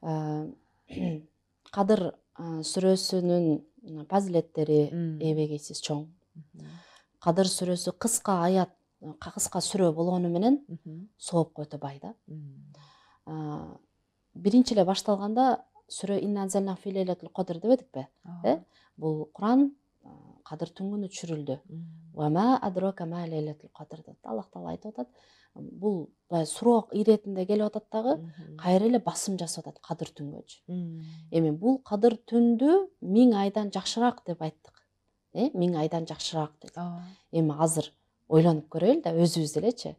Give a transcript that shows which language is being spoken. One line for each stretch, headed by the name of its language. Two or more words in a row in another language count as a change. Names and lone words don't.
Kyrgyz: Кадыр сүрөсүнүн фазилеттери эбегейсиз чоң. Кадыр сүрөсү кыска аят, кыска сүрө болгону менен соопко өтө бай да. Биринчи эле башталганда сүрө
Arabic: إنا أنزلنا في ليلة القدر
Kyrgyz: деп эдикпи? Бул Куран кадыр түнгүнү түшүрүлдү.
Arabic: وما أدراك ما ليلة القدر
Kyrgyz: деп Аллах Таала айтып атат. Бул суроо иретинде келип атат дагы, кайра эле басым жасап атат кадыр түнгөчү. Эми бул кадыр түндү 1000 айдан жакшыраак деп айттык. 1000 айдан жакшыраак деп. Эми азыр ойлонуп көрөлү да, өзүбүз делечи.